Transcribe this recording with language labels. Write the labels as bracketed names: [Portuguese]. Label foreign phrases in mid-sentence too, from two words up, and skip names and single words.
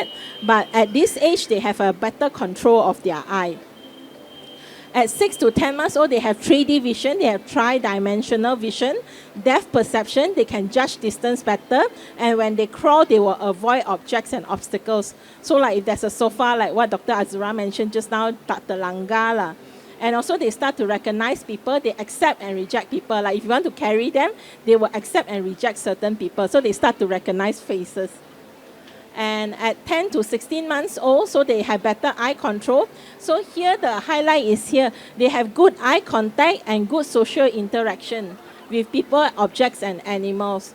[English] But at this age, they have a better control of their eye. At 6 to 10 months old, they have 3D vision, they have tri-dimensional vision, depth perception, they can judge distance better, and when they crawl, they will avoid objects and obstacles. So like if there's a sofa, like what Dr. Azura mentioned just now, [Malay] tak terlanggar lah. [English] And also they start to recognize people, they accept and reject people. Like if you want to carry them, they will accept and reject certain people. So they start to recognize faces. And at 10 to 16 months old, so they have better eye control. So here the highlight is here. They have good eye contact and good social interaction with people, objects, and animals.